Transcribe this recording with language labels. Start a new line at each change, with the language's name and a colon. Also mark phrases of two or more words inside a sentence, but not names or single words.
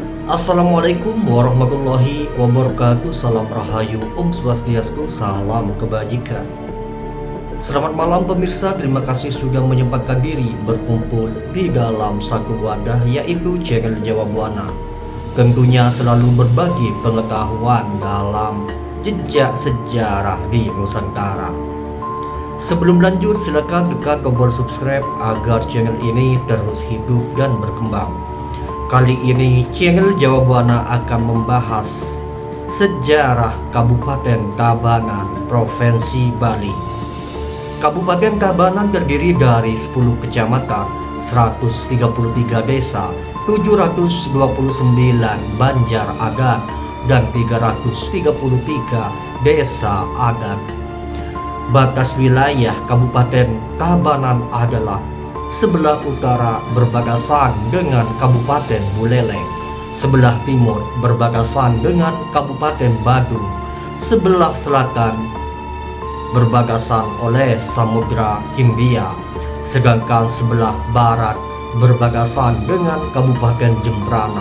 Arabic: السلام عليكم ورحمة الله وبركاته.
Indonesian: Salam rahayu,
Sanskrit: ॐ स्वस्त्यस्तु,
Indonesian: salam kebajikan. Selamat malam pemirsa, terima kasih sudah menyempatkan diri berkumpul di dalam satu wadah, yaitu channel Jawa Buana. Tentunya selalu berbagi pengetahuan dalam jejak sejarah di Nusantara. Sebelum lanjut, silakan tekan tombol subscribe agar channel ini terus hidup dan berkembang. Kali ini channel Jawa Buana akan membahas sejarah Kabupaten Tabanan, Provinsi Bali. Kabupaten Tabanan terdiri dari 10 kecamatan, 133 desa, 729 banjar adat, dan 333 desa adat. Batas wilayah Kabupaten Tabanan adalah sebelah utara berbatasan dengan Kabupaten Buleleng, sebelah timur berbatasan dengan Kabupaten Badung, sebelah selatan berbatasan oleh Samudra Hindia, sedangkan sebelah barat berbatasan dengan Kabupaten Jembrana.